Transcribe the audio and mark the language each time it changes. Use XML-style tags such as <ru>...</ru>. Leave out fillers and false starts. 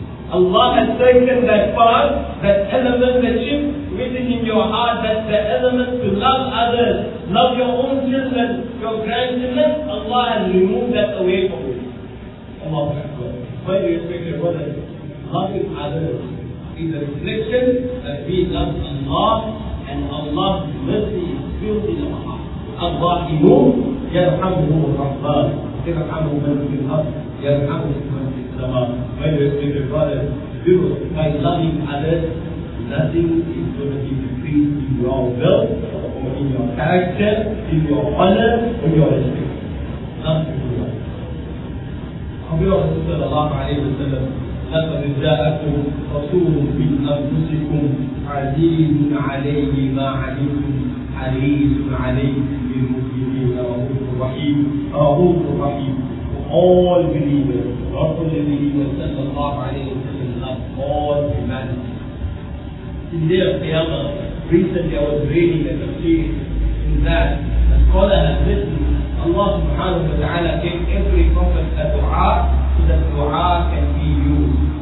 <en>Allah has taken that part, that element, that chip within in your heart, that's the element to love others, love your own children, your grandchildren. Allah has removed that away from you. Allahu Akbar. Why do you expect your brothers? Loving others is a reflection that we love Allah, and Allah's mercy is filled in our heart.</en> <ar>الراحمون يرحمهم الرحمن يرحمهم من في الأرض يرحمهم من في السماء.</ar> <en>When you expect your brothers, by loving others, nothing is going to be decreased in your wealth, or in your character, in your honor, or your respect. Nothing will do that.</en> <ar>أخبر صلى الله عليه وسلم لقد جاءكم رسول من أنفسكم عزيز عليه ما عنتم حريص عليكم بالمؤمنين رؤوف رحيم.</ar> <en>All believers, not only believers,</en> <ar>صلى الله عليه وسلم,</ar> <en>love all humanity. In the day of Qiyamah, recently I was reading a tafsir in that a scholar has written, Allah subhanahu wa ta'ala gave every prophet a dua so that dua can be used.</en>